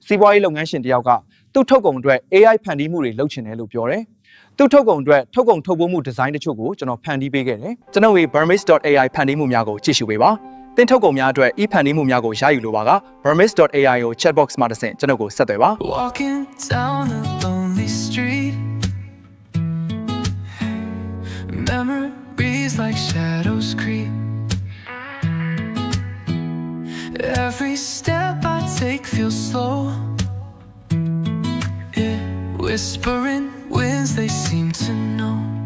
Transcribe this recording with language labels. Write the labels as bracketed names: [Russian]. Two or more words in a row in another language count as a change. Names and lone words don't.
[Burmese] စီးပွားရေးလုပ်ငန်းရှင်တယောက်ကသူ့ထုတ်ကုန်အတွက် AI ဖန်တီးမှုတွေလုပ်ချင်တယ်လို့ပြောတယ်။သူ့ထုတ်ကုန်အတွက်ထုတ်ကုန်ထုတ်ပိုးမှုဒီဇိုင်းတချို့ကိုကျွန်တော်ဖန်တီးပေးခဲ့တယ်။ကျွန်တော်ဒီ Burmese.ai ဖန်တီးမှုများကိုကြည့်ရှုပေးပါ။တင်ထုတ်ကုန်များအတွက် ဖန်တီးမှုများကိုရယူလိုပါက Burmese.ai ကို [English] chat box [Burmese] မှာတစ်ဆင့်ကျွန်တော်ကိုဆက်သွယ်ပါ [English] Walking down a lonely street, memories like shadows creep. Every step I take feels slow. Yeah, whispering winds, they seem to know.